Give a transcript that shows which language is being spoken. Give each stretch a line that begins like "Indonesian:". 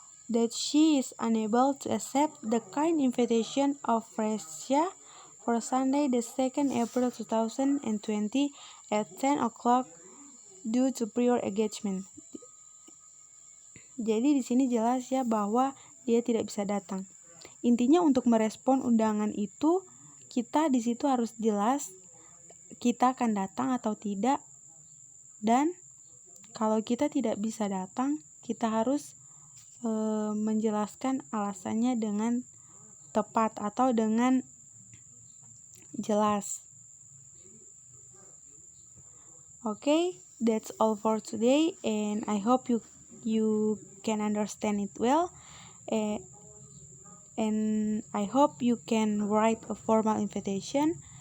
English: that she is unable to accept the kind invitation of Fresia for Sunday the 2nd April 2020 at 10 o'clock due to prior engagement.
Indonesian: Jadi di sini jelas ya bahwa dia tidak bisa datang. Intinya untuk merespon undangan itu kita di situ harus jelas kita akan datang atau tidak, dan kalau kita tidak bisa datang kita harus menjelaskan alasannya dengan tepat atau dengan jelas.
English: Okay, that's all for today, and I hope you can understand it well, and I hope you can write a formal invitation.